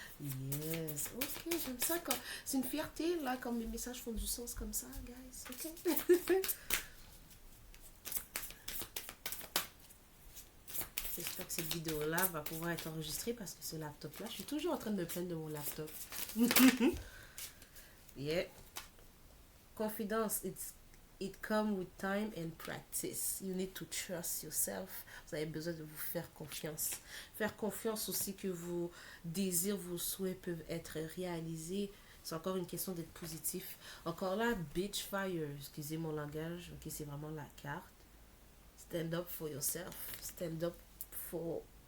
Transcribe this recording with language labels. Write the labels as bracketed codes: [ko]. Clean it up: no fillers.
[fr] Yes, ok, j'aime ça. C'est une fierté là, quand mes messages font du sens comme ça, guys. Ok. J'espère que cette vidéo-là va pouvoir être enregistrée parce que ce laptop-là, je suis toujours en train de me plaindre de mon laptop. Yeah. [en] Confidence, it comes with time and practice. You need to trust yourself. [fr] Vous avez besoin de vous faire confiance. Faire confiance aussi que vos désirs, vos souhaits peuvent être réalisés. C'est encore une question d'être positif. Encore là, bitch fire. Excusez mon langage. Ok, c'est vraiment la carte. [en] Stand up for yourself. Stand up for...